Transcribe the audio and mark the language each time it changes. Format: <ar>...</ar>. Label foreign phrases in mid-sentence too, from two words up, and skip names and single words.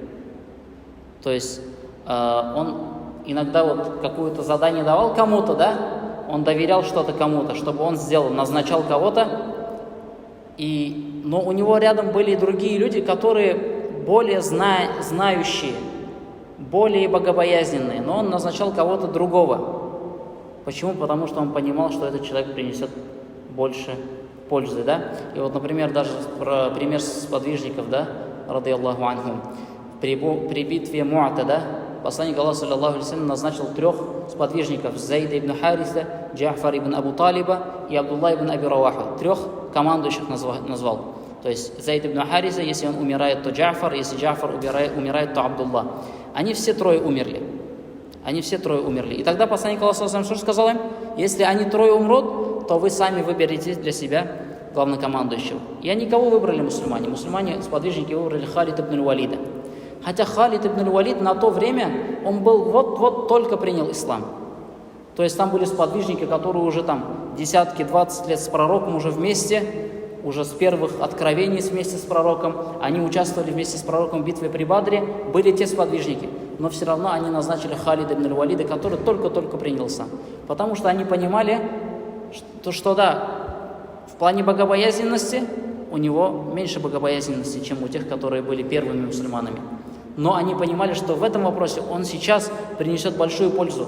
<ru>То есть он иногда вот какое-то задание давал кому-то, да, он доверял что-то кому-то, чтобы он сделал, назначал кого-то, но у него рядом были и другие люди, которые более знающие, более богобоязненные, но он назначал кого-то другого. Почему? Потому что он понимал, что этот человек принесет больше пользы, да? И вот, например, даже пример сподвижников, да,</ru> <ar>رضي الله عنهم,</ar> <ru>при битве Му'ата, да, посланник Аллаха,</ru> <ar>صلى الله عليه وسلم,</ar> <ru>назначил 3 сподвижников: Зайда ибн Хариса, Джа'фар ибн Абу Талиба и Абдулла ибн Аби Раваха. 3 командующих назвал. То есть Зайд ибн Хариса, если он умирает, то Джа'фар, если Джа'фар умирает, то Абдулла. Они все 3 умерли. И тогда посланник Аллаха,</ru> <ar>صلى الله عليه وسلم,</ar> <ru>что сказал им? Если они 3 умрут, то вы сами выберете для себя главнокомандующего. И они кого выбрали мусульмане? Мусульмане, сподвижники, выбрали Халид ибн аль-Валида. Хотя Халид ибн аль-Валид на то время, он был вот только принял ислам. То есть там были сподвижники, которые уже там десятки, 20 лет с пророком уже вместе, уже с первых откровений вместе с пророком, они участвовали вместе с пророком в битве при Бадре, были те сподвижники. Но все равно они назначили Халида ибн аль-Валида, который только-только принял ислам. Потому что они понимали, что да, в плане богобоязненности у него меньше богобоязненности, чем у тех, которые были первыми мусульманами. Но они понимали, что в этом вопросе он сейчас принесет большую пользу.</ru>